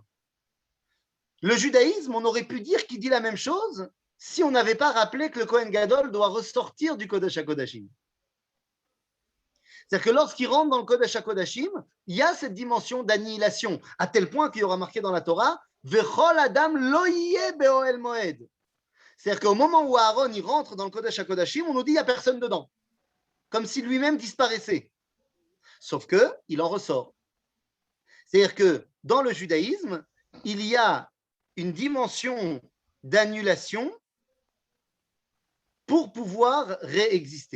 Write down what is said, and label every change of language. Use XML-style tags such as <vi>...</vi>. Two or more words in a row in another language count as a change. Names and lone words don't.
<fr>Le judaïsme, on aurait pu dire qu'il dit la même chose si on n'avait pas rappelé que le</fr> <he>כהן גדול</he> <fr>doit ressortir du</fr> <he>קודש הקודשים.</he> <fr>C'est-à-dire que lorsqu'il rentre dans le</fr> <he>קודש הקודשים,</he> <fr>il y a cette dimension d'annihilation, à tel point qu'il y aura marqué dans la Torah «</fr> <he>וכל אדם לא יהיה באהל מועד ».</he> <fr>C'est-à-dire qu'au moment où Aaron il rentre dans le</fr> <he>קודש הקודשים,</he> <fr>on nous dit qu'il n'y a personne dedans, comme si lui-même disparaissait. Sauf qu'il en ressort. C'est-à-dire que dans le judaïsme, il y a une dimension d'annulation pour pouvoir réexister.</fr>